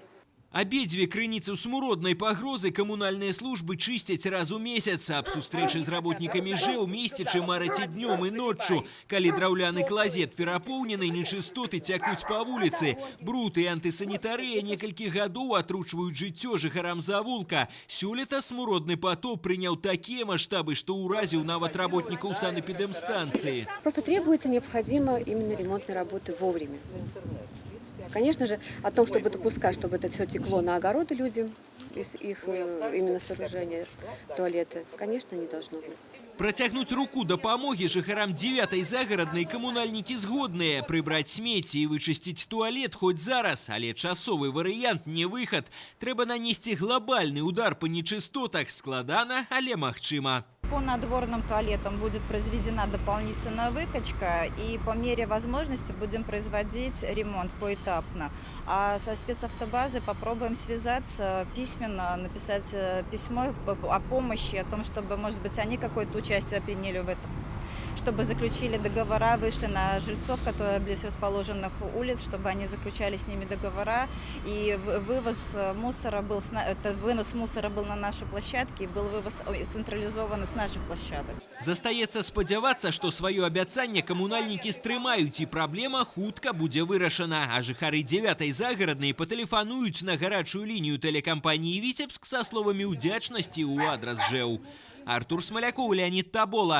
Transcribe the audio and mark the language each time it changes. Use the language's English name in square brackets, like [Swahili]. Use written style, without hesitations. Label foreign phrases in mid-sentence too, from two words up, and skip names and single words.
[Belarusian] Абедзве крыніцы смуроднай пагрозы камунальныя службы чысцяць раз у месяц. Аб сустрэчы з работнікамі ЖЭУ месцічы мараць і днём і ноччу. Калі драўляны клазет перапоўнены, нечыстоты цякуць па вуліцы. Бруд і антысанітарыя некалькі гадоў атручваюць жыццё жыхарам завулка. Сёлета смуродны потоп прыняў такія маштабы, што ўразіў нават работнікаў санэпідэмстанцыі. [Russian] Просто требуется необходимо именно ремонтные работы вовремя. Конечно же, о том, чтобы допускать, чтобы это все текло на огороды людям, из их именно сооружения, туалеты, конечно, не должно быть. [Belarusian] Працягнуць руку дапамогі жыхарам 9-й загараднай камунальнікі згодныя. Прыбраць смецці і вычысціць туалет хоць зараз, але часовы варыянт не выхад. Трэба нанесці глобальны удар па нечыстотах. Складана, але магчыма. [Russian] По надворным туалетам будет произведена дополнительная выкачка, и по мере возможности будем производить ремонт поэтапно. А со спецавтобазой попробуем связаться, письменно написать письмо о помощи, о том, чтобы, может быть, они какое-то участие приняли в этом. Чтобы заключили договора, вышли на жильцов, которые близ расположенных улиц, чтобы они заключали с ними договора. И вынос мусора был на нашей площадке, и был вывоз централизованно с наших площадок. [Belarusian] Застаецца спадзявацца, што сваё абяцанне камунальнікі стрымаюць, і праблема хутка будзе вырашана. А жыхары 9-й загараднай патэлефануюць на гарачую лінію тэлекампаніі «Віцебск» са словамі ўдзячнасці ў адрас ЖЭУ. Артур Смоляков, Леонид Табола.